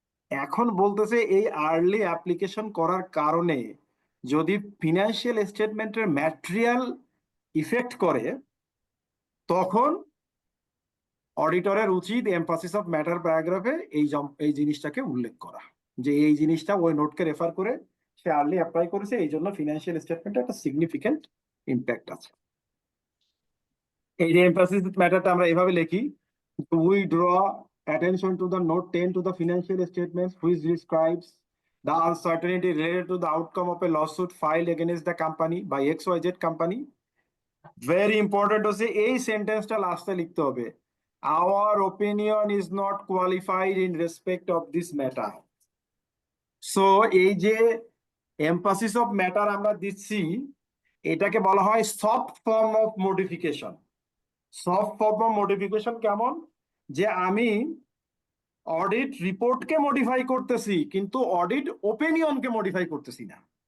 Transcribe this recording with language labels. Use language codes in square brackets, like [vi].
[bn] এখন বলতেছে এই আর্লি অ্যাপ্লিকেশন করার কারণে যদি ফিনান্সিয়াল স্টেটমেন্টের ম্যাটেরিয়াল ইফেক্ট করে, তখন অডিটরের উচিত এমফাসিস অফ ম্যাটার প্যারাগ্রাফে এই জিনিসটাকে উল্লেখ করা, যে এই জিনিসটা ওই নোটকে রেফার করে সে আর্লি অ্যাপ্লাই করেছে, এই জন্য ফিনান্সিয়াল স্টেটমেন্টে একটা সিগনিফিকেন্ট ইম্প্যাক্ট আছে। এই যে এমফাসিস ম্যাটারটা আমরা এভাবে লিখি, [en] We draw attention to the note 10 to the financial statements which describes the uncertainty related to the outcome of a lawsuit filed against the company by XYZ company. Very important [bn] হচ্ছে এই সেন্টেন্সটা লাস্টে লিখতে হবে, [en] our opinion is not qualified in respect of this matter. [bn] So এই যে emphasis of matter আমরা দিচ্ছি, এটাকে বলা হয় soft form of modification. Soft form of modification কেমন, যে আমি অডিট রিপোর্টকে মডিফাই করতেছি কিন্তু অডিট ওপিনিয়নকে মডিফাই করতেছি না।